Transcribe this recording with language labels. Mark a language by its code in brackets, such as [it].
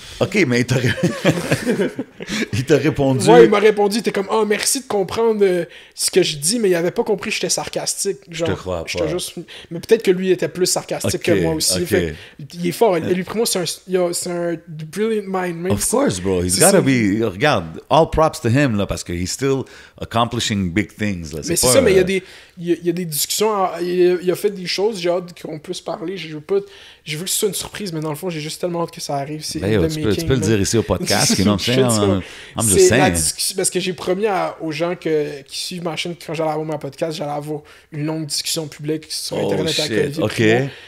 [fr] OK, mais il t'a répondu... Ouais, il m'a répondu, il était comme « Ah, oh, merci de comprendre ce que je dis », mais il avait pas compris que j'étais sarcastique. Genre, je te crois pas. Mais peut-être que lui était plus sarcastique que moi aussi. Fait, il est fort. Lui, pour moi, c'est un brilliant mind. Même [en] of course, bro. He's gotta be... Regarde, all props to him, là, [fr] parce que [en] he's still accomplishing big things. [fr] Là. Mais c'est ça, mais il y a des discussions. Il a fait des choses, j'ai hâte qu'on puisse parler. Je veux que ce soit une surprise, mais dans le fond, j'ai juste tellement hâte que ça arrive. C'est tu peux le dire ici au podcast, [en] you know what I'm saying? [fr] Parce que j'ai promis aux gens qui suivent ma chaîne, quand j'allais avoir mon podcast, j'allais avoir une longue discussion publique sur Internet avec Olivier Primo.